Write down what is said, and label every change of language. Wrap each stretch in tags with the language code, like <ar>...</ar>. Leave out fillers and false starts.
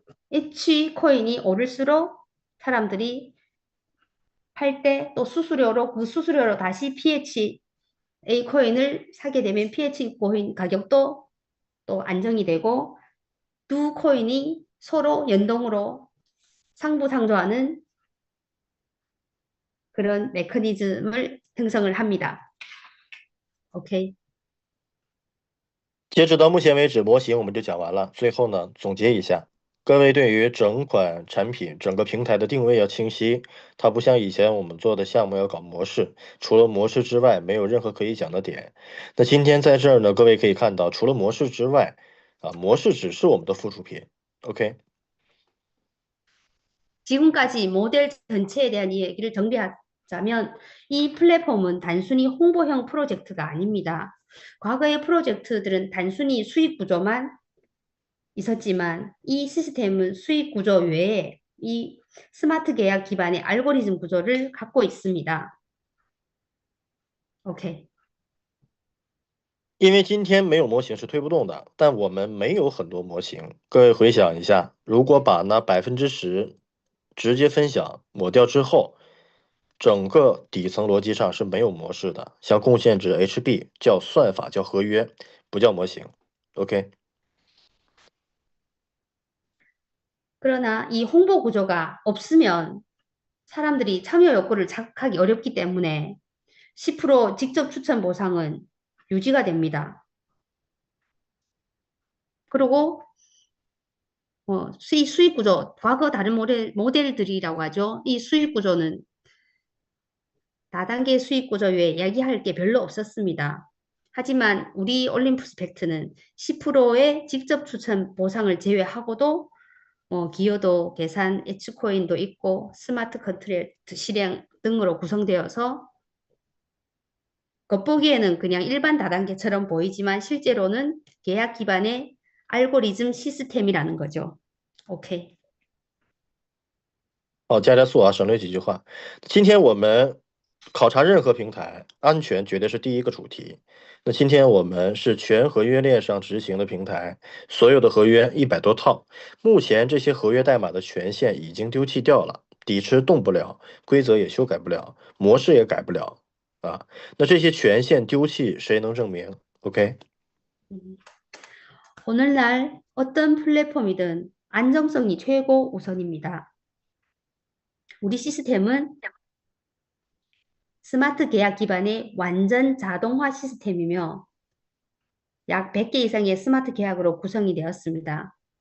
<ko>H코인이 오를수록 사람들이 팔 때 또 수수료로 그 수수료로 다시 PHA 코인을 사게 되면 PHA 코인 가격도 또 안정이 되고 두 코인이 서로 연동으로 상부상조하는 그런 메커니즘을 형성을 합니다.</ko> <en>OK，</en> <zh>截止到目前为止，模型我们就讲完了。最后呢，总结一下，各位对于整款产品、整个平台的定位要清晰。它不像以前我们做的项目要搞模式，除了模式之外，没有任何可以讲的点。那今天在这儿呢，各位可以看到，除了模式之外，模式只是我们的附属品。</zh> <en>OK，</en> <ko>지금까지 모델 전체에 대한 이야기를 정리하자면 이 플랫폼은 단순히 홍보형 프로젝트가 아닙니다. 과거의 프로젝트들은 단순히 수익 구조만 있었지만 이 시스템은 수익 구조 외에 이 스마트 계약 기반의 알고리즘 구조를 갖고 있습니다. 오케이.</ko> <zh>因为今天没有模型是推不动的，但我们没有很多模型。各位回想一下，如果把那10%直接分享抹掉之后，整个底层逻辑上是没有模式的。像贡献值 HB 叫算法叫合约，不叫模型。</zh> <en>OK。</en> <ko>그러나 이 홍보 구조가 없으면 사람들이 참여 욕구를 자극하기 어렵기 때문에 10% 직접 추천 보상은 유지가 됩니다. 그리고 수익 구조, 과거 다른 모델들이라고 하죠. 이 수익 구조는 다단계 수익 구조 외에 이야기할 게 별로 없었습니다. 하지만 우리 올림푸스 팩트는 10%의 직접 추천 보상을 제외하고도 기여도 계산, H코인도 있고 스마트 컨트랙트 실행 등으로 구성되어서 겉보기에는 그냥 일반 다단계처럼 보이지만 실제로는 계약 기반의 알고리즘 시스템이라는 거죠.</ko> <en>OK。</en> <zh>好，加加速啊，省略几句话。今天我们考察任何平台，安全绝对是第一个主题。那今天我们是全合约链上执行的平台，所有的合约100多套，目前这些合约代码的权限已经丢弃掉了，底池动不了，规则也修改不了，模式也改不了啊。那这些权限丢弃，谁能证明 ？OK。</zh> <ko>오늘날 어떤 플랫폼이든 안정성이 최고 우선입니다. 우리 시스템은 스마트 계약 기반의 완전 자동화 시스템이며 약 100개 이상의 스마트 계약으로 구성이 되었습니다.</ko>